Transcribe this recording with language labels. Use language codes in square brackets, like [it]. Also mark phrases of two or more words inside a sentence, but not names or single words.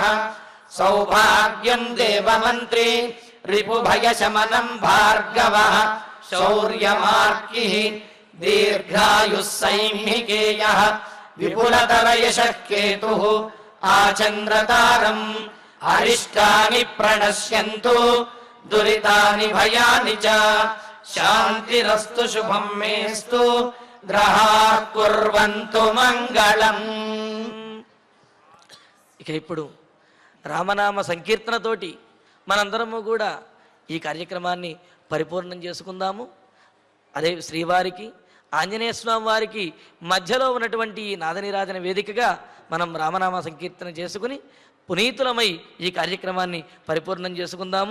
[sa] सौभाग्यं देवमन्त्री रिपुभयशमनं भार्गवः शौर्यमार्किः दीर्घायुः सैंहिकेयः विपुलतरयशः केतुः आचन्द्रतारम् अरिष्टानि प्रणश्यन्तु दुरितानि भयानि च शान्तिरस्तु शुभं मेस्तु గ్రహాः కుర్వంతు మంగళం. [te] ఇక ఇప్పుడు రామనామ సంకీర్తనతోటి మనందరము కూడా ఈ కార్యక్రమాన్ని పరిపూర్ణం చేసుకుందాము. అదే శ్రీవారికి ఆంజనేయ స్వామి వారికి మధ్యలో ఉన్నటువంటి ఈ నాదనీరాజన వేదికగా మనం రామనామ సంకీర్తన చేసుకుని పునీతులమై ఈ కార్యక్రమాన్ని పరిపూర్ణం చేసుకుందాము.